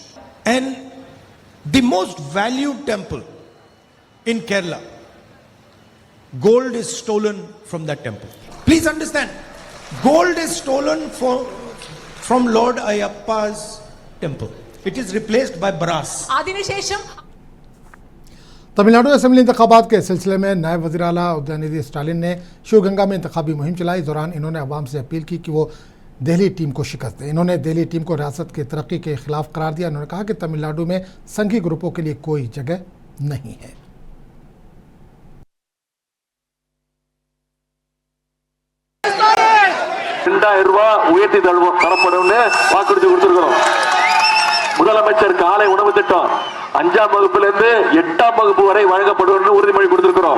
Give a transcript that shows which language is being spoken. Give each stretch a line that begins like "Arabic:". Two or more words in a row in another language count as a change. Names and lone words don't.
English: And the most valued temple in Kerala, gold is stolen from that temple. Please understand, gold is stolen from Lord Ayyappa's temple. It is replaced by brass.
Urdu: تمل ناڈو اسمبلی انتخابات کے سلسلے میں نائب وزیر اعلیٰ ادے ندھی اسٹالن نے شیوگنگا میں انتخابی مہم چلائی. اس دوران انہوں نے عوام سے اپیل کی کہ وہ دہلی ٹیم کو شکست دیں. انہوں نے دہلی ٹیم کو ریاست کی ترقی کے خلاف قرار دیا۔ انہوں نے کہا کہ تمل ناڈو میں سنگھی گروپوں کے لیے کوئی جگہ نہیں ہے.
Tamil: உயர்த்தி தரப்படும் வாக்குறுதி கொடுத்திருக்கிறோம். முதலமைச்சர் காலை உணவு திட்டம் 5ஆம் வகுப்பிலிருந்து 8ஆம் வகுப்பு வரை வழங்கப்படும் உறுதிமொழி கொடுத்திருக்கிறோம்.